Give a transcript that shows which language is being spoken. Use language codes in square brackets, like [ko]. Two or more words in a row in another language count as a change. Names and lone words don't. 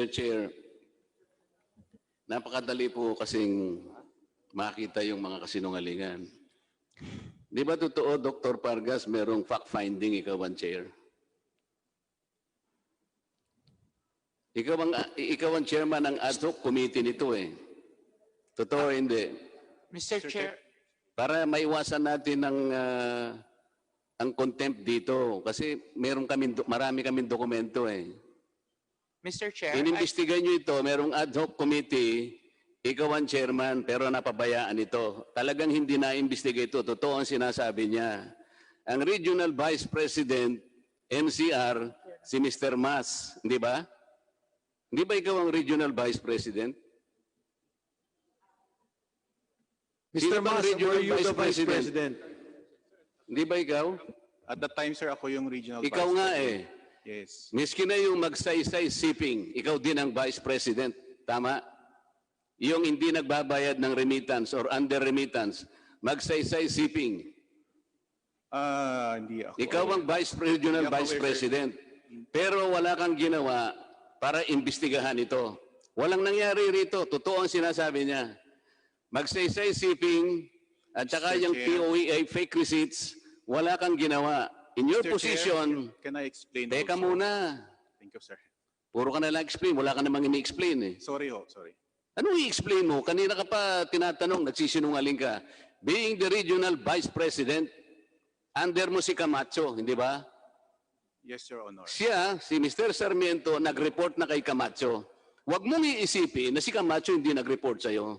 [tl] Chair, napakadali po kasing makita yung mga kasinungalingan. Di ba totoo, Dr. Pargas, merong fact-finding ikaw ang chair? Ikaw ang chairman ng [en] ad hoc committee [tl] nito eh. Totoo hindi? [en] Mr. Chair, [tl] Para maiwasan natin ang contempt dito kasi marami kaming dokumento eh. [en] Mr. Chair, [tl] Inimbestigan nyo ito, merong [en] ad hoc committee, [tl] ikaw ang chairman pero napabayaan ito. Talagang hindi na-imbestiga ito. Totoo ang sinasabi niya. Ang [en] Regional Vice President, [tl] NCR, si Mr. Mas, di ba? Di ba ikaw ang [en] Regional Vice President? [tl] Mr. Mas, [en] were you the Vice President? [tl] Di ba ikaw? [en] At that time, sir, [tl] ako yung regional Ikaw [en] vice [tl] nga [en] president. [tl] eh. [en] Yes. [tl] Miski na yung magsaysay shipping, ikaw din ang [en] Vice President. [tl] Tama? Yung hindi nagbabayad ng remittance [en] or under remittance, [tl] magsaysay shipping. Hindi ako. Ikaw ang [en] Regional [tl] Hindi ako [en] Vice aware, sir. President. [tl] Pero wala kang ginawa para imbestigahan ito. Walang nangyari rito. Totoo ang sinasabi niya. Magsaysay shipping at saka [en] Mr. [tl] yung [en] Chair. [tl] POEA [en] fake receipts, [tl] wala kang ginawa. [en] In your Mr. Chair, position, can I explain [tl] teka [en] also? [tl] muna. [en] Thank you, sir. [tl] Puro ka na lang explain. Wala ka namang ini-explain eh. Sorry ho, sorry. Ano i-explain mo? Kanina ka pa tinatanong, nagsisinungaling ka. [en] Being the Regional Vice President, [tl] under mo si Camacho, hindi ba? [en] Yes, Your Honor. [tl] Siya, si Mr. Sarmiento, nag-report na kay Camacho. Huwag mong iisipin na si Camacho hindi nag-report sa'yo.